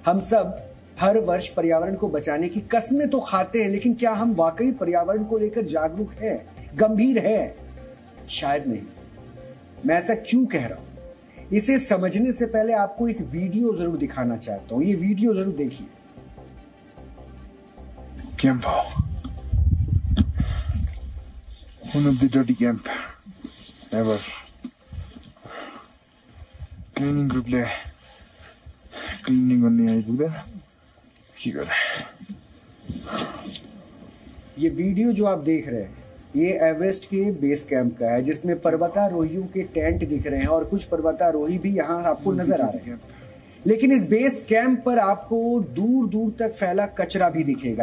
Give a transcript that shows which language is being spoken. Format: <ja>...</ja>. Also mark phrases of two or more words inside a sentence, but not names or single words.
<hi>हम सब हर वर्ष पर्यावरण को बचाने की कस्में तो खाते हैं, लेकिन क्या हम वाकई पर्यावरण को लेकर जागरूक हैं, गंभीर हैं? शायद नहीं। मैं ऐसा क्यों कह रहा हूं? इसे समझने से पहले आपको एक वीडियो जरूर दिखाना चाहता हूं। ये वीडियो जरूर देखिए।</hi> <en>Campo. One of the dirty camp ever.</en> <ne>क्लिनिङ ग्रुपले क्लिनिङ गर्ने आइपुग्दा के गर्ने?</ne> <hi>ये वीडियो जो आप देख रहे हैं ये एवरेस्ट के बेस कैंप का है, जिसमें पर्वतारोहियों के टेंट दिख रहे हैं और कुछ पर्वतारोही भी यहाँ आपको नजर आ रहे हैं। लेकिन इस बेस कैंप पर आपको दूर दूर तक फैला कचरा भी दिखेगा।</hi>